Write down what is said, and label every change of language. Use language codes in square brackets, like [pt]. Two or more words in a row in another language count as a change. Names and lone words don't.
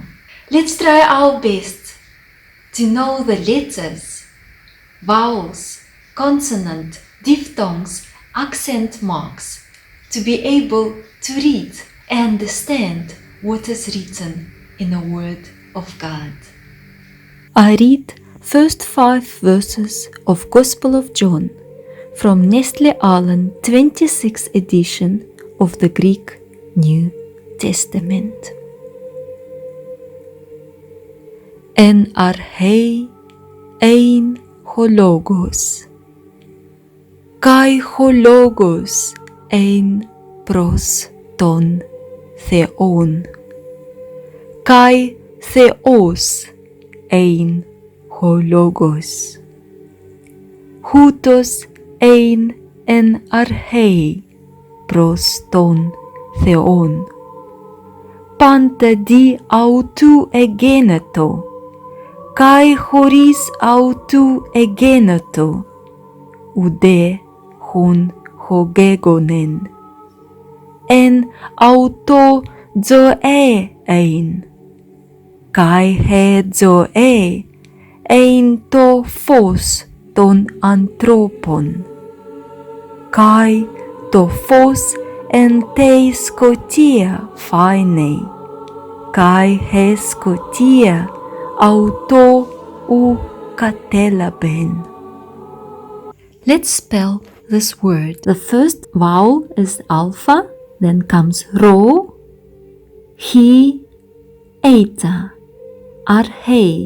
[en] Let's try our best to know the letters, vowels, consonant, diphthongs, accent marks, to be able to read and understand what is written in the Word of God. I read first 5 verses of Gospel of John from Nestle Aland 26th edition of the Greek New Testament. [el] Ἐν ἀρχῇ ἦν ὁ λόγος, καὶ ὁ λόγος ἦν πρὸς τὸν θεόν, καὶ θεὸς ἦν ὁ λόγος, οὗτος ἦν ἐν ἀρχῇ πρὸς τὸν θεόν, πάντα δι αὐτοῦ ἐγένετο, καὶ χωρὶς αὐτοῦ ἐγένετο οὐδὲ ἕν ὃ γέγονεν, ἐν αὐτῷ ζωὴ ἦν, καὶ ἡ ζωὴ ἦν τὸ φῶς τῶν ἀνθρώπων, καὶ τὸ φῶς ἐν τῇ σκοτίᾳ φαίνει, καὶ ἡ σκοτία αὐτὸ οὐ κατέλαβεν. [en] Let's spell this word. The first vowel is alpha, then comes rho, he, eta, archei.